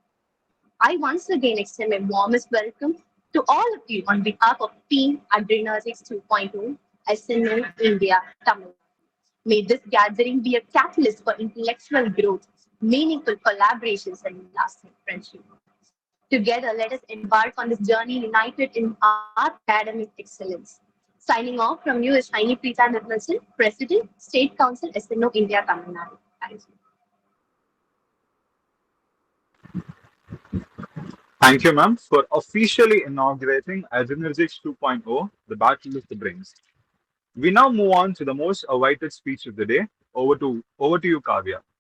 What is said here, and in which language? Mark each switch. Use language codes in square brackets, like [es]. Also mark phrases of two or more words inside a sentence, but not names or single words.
[en] I once again extend my warmest welcome to all of you on behalf of Team Adrenergix 2.0, SNO India Tamil. May this gathering be a catalyst for intellectual growth, meaningful collaborations, and lasting friendship. Together, let us embark on this journey united in our academic excellence. Signing off from you is Shiny Preeta Nirmalsan, President, State Council, SNO India Tamil Nadu. Thank you. Thank you, ma'am, for officially inaugurating Adrenergix 2.0, the Battle of the Brains. We now move on to the most awaited speech of the day. Over to you, Kavya.